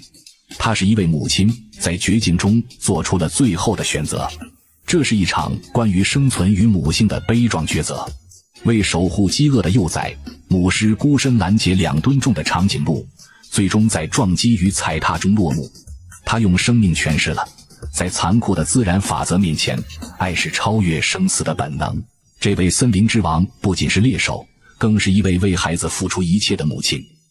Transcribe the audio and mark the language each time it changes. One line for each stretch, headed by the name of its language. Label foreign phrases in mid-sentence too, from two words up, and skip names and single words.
Chinese: 他是一位母親，在絕境中做出了最後的選擇。這是一場關於生存與母性的悲壯抉擇。為守護飢餓的幼崽，母獅孤身攔截2噸重的長頸鹿，最終在撞擊與踩踏中落幕。他用生命詮釋了，在殘酷的自然法則面前，愛是超越生死的本能。這位森林之王不僅是獵手，更是一位為孩子付出一切的母親。